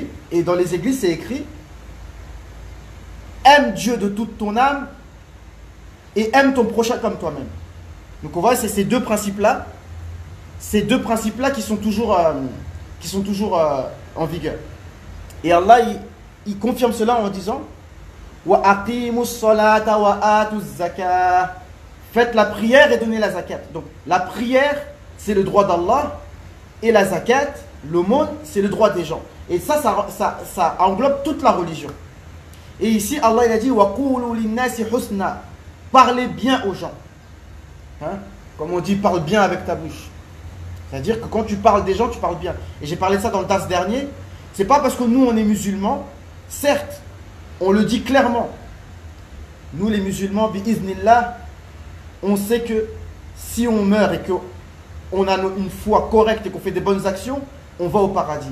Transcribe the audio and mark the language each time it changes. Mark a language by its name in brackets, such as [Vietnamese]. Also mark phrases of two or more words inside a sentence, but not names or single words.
[French] Et dans les églises, c'est écrit: aime Dieu de toute ton âme et aime ton prochain comme toi-même. Donc on voit, c'est ces deux principes-là qui sont toujours en vigueur. Et Allah, il confirme cela en disant: [Arabic] وأقيموا الصلاة وآتوا الزكاة. [French] Faites la prière et donnez la zakat. Donc la prière, c'est le droit d'Allah, et la zakat, l'aumône, c'est le droit des gens. Et ça englobe toute la religion. Et ici, Allah il a dit: [Arabic] وقولوا للناس حسنا. [French] Parlez bien aux gens. Hein? Comme on dit, parle bien avec ta bouche. C'est-à-dire que quand tu parles des gens, tu parles bien. Et j'ai parlé de ça dans le tas dernier. C'est pas parce que nous on est musulmans, certes, on le dit clairement. Nous les musulmans, bi'iznillah, on sait que si on meurt et qu'on a une foi correcte et qu'on fait des bonnes actions, on va au paradis.